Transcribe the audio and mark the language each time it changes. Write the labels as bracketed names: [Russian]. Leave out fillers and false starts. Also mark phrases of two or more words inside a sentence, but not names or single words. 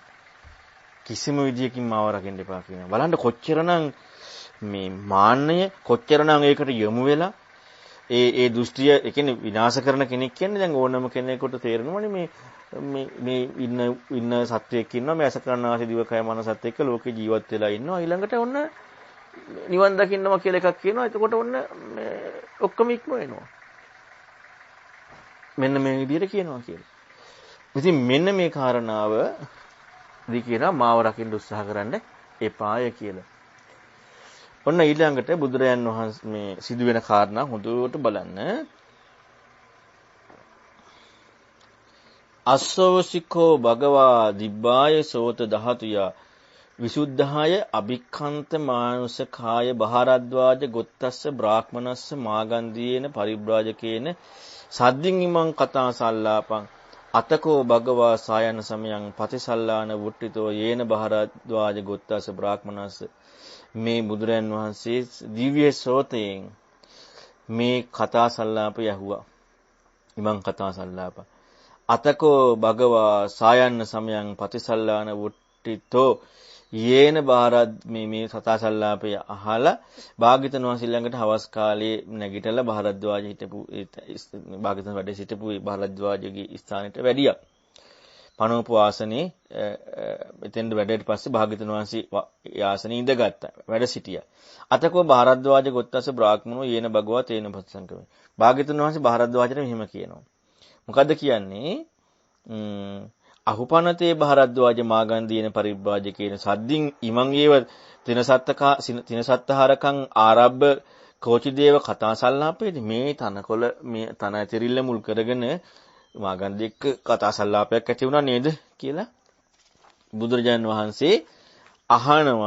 [Sinhala] කිසිම විදිහකින් මාව රකින්න එපා කියනවා. බලන්න කොච්චරනම් මේ මාන්නය කොච්චරනම් ඒකට යොමු වෙලා ඒ දෘෂ්ටිය ඒ කියන්නේ විනාශ කරන කෙනෙක් කියන්නේ දැන් ඕනම කෙනෙකුට තේරෙනවනේ මේ ඉන්න සත්වයක් ඉන්නවා මේ ඇස කන නාසය දිව කය මනසත් එක්ක ලෝකේ ජීවත් වෙලා ඉන්නවා ඊළඟට ඔන්න නිවන් දකින්නවා කියලා එකක් කියනවා එතකොට ඔන්න ඔක්කොම ඉක්ම වෙනවා මෙන්න මේ විදිහට කියනවා කියලා. ඉතින් මෙන්න මේ කාරණාව දී කියනවා මාව රකින්න උත්සාහ කරන්න එපාය කියලා. ඔන්න ඊළඟට බුදුරයන් වහන්සේ මේ සිදුවෙන කාරණා හොඳට බලන්න. [Pali] අස්සෝසිකෝ භගවා දිබ්බාය සෝත ධාතුය විසුද්ධාය අභික්ඛන්ත මානුසකාය බහාරද්වාජ ගොත්තස්ස බ්‍රාහ්මනස්ස මාගන්ධියේන පරිබ්‍රාජකේන සද්දින් ඉමං කතා සල්ලාපං අතකෝ භගවා සායන සමයං පතිසල්ලාන වුට්ටිතෝ යේන බහාරද්වාජ ගොත්තස්ස බ්‍රාහ්මනස්ස [Sinhala] මේ බුදුරයන් වහන්සේ දිව්‍ය සෝතයෙන් මේ කතා සල්ලාපය ඇහුවා. [Pali] ඉමං කතා සල්ලාප. අතකෝ භගවා සායන්න සමයං පතිසල්ලාන වුට්ටිතෝ යේන බාරද් [Sinhala] මේ කතා සල්ලාපය අහලා භාග්‍යවතුන් වහන්සේ ළඟට හවස් කාලේ නැගිටලා බහරද්වාජ හිටපු භාග්‍යවතුන් වැඩ සිටපු බහරද්වාජගේ ස්ථානෙට වැඩියා. පනෝපු ආසනේ එතෙන්ද වැඩට පස්සේ භාග්‍යවතුන් වහන්සේ ආසනේ ඉඳගත්තා. වැඩ සිටියා. [Pali] අතකෝ බහරද්වාජ ගොත්තස බ්‍රාහ්මණෝ යේන භගවා තේන පස්සංකම. [Sinhala] භාග්‍යවතුන් වහන්සේ බහරද්වාජට මෙහෙම කියනවා. මොකද්ද කියන්නේ? [Pali] අහුපනතේ බහරද්වාජ මාගන්ධියන පරිබ්‍රාජකේන සද්දින් ඉමං ඒව තිනසත්තහරකං ආරබ්බ කෝචිදේව කතා සල්ලාපේදී [Sinhala] මේ තනකොළ මේ තන ඇතිරිල්ල මුල් කරගෙන මාගන්ධියක කතා සල්ලාපයක් ඇති වුණා නේද කියලා බුදුරජාන් වහන්සේ අහනවා.